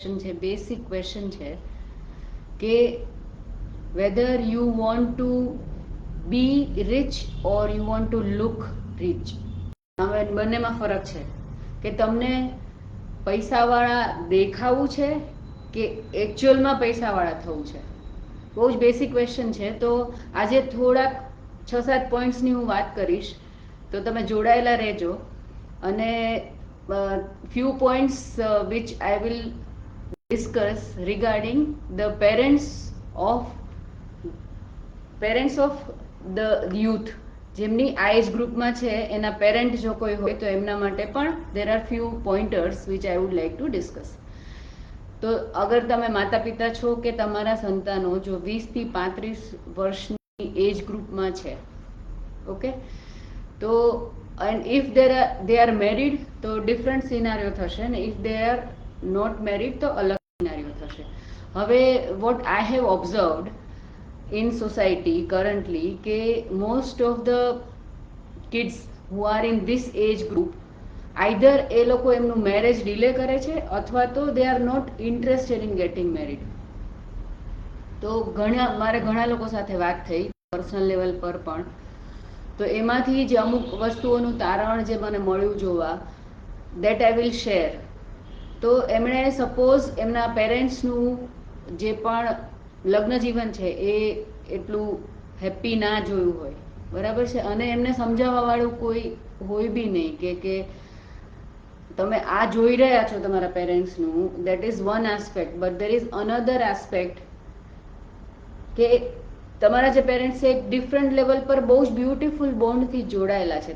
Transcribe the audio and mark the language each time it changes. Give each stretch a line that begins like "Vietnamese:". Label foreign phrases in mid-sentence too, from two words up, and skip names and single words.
Gujarati: છે,
English: basic question
Gujarati: છે કે
English: whether you want to be rich or you want to look rich.
Gujarati: હવે બંનેમાં ફરક છે કે તમને પૈસાવાળા દેખાવું છે કે એકચ્યુઅલમાં પૈસાવાળા થવું છે. બહુ જ
English: basic question
Gujarati: છે. તો આજે થોડાક 6-7 પોઈન્ટ્સની હું વાત કરીશ, તો તમે જોડાયેલા રહેજો.
English: અને few points which I will discuss regarding the parents of the youth,
Gujarati: જેમની આ
English: age groupમાં
Gujarati: છે એના પેરેન્ટ જો કોઈ હોય તો એમના માટે પણ
English: there are few pointers which I would like to discuss.
Gujarati: તો અગર તમે માતા પિતા છો કે તમારા સંતાનો જો 20 થી 35 વર્ષની
English: age groupમાં
Gujarati: છે, ઓકે, તો
English: and if they are married
Gujarati: તો
English: different scenario
Gujarati: થશે, ને
English: if they are not married
Gujarati: તો અલગ સિનારીઓ થશે.
English: હવે what I have observed in society currently કે most of the kids who are in this age group, either
Gujarati: એ લોકો એમનું મેરેજ ડિલે કરે છે અથવા તો
English: they are not interested in getting married.
Gujarati: તો મારે ઘણા લોકો સાથે વાત થઈ
English: personal level
Gujarati: પર પણ, તો એમાંથી જે અમુક વસ્તુઓનું તારણ જે મને મળ્યું જોવા,
English: that I will share.
Gujarati: તો એમણે સપોઝ એમના પેરેન્ટ્સનું જે પણ લગ્ન જીવન છે એ એટલું હેપી ના જોયું હોય, બરાબર છે, અને એમને સમજાવવાવાળું કોઈ હોય બી નહીં કે તમે આ જોઈ રહ્યા છો તમારા પેરેન્ટ્સનું,
English: that is one aspect, but there is another aspect
Gujarati: કે તમારા જે પેરેન્ટ્સ છે એક
English: different level
Gujarati: પર બહુ જ
English: beautiful bondથી
Gujarati: જોડાયેલા છે.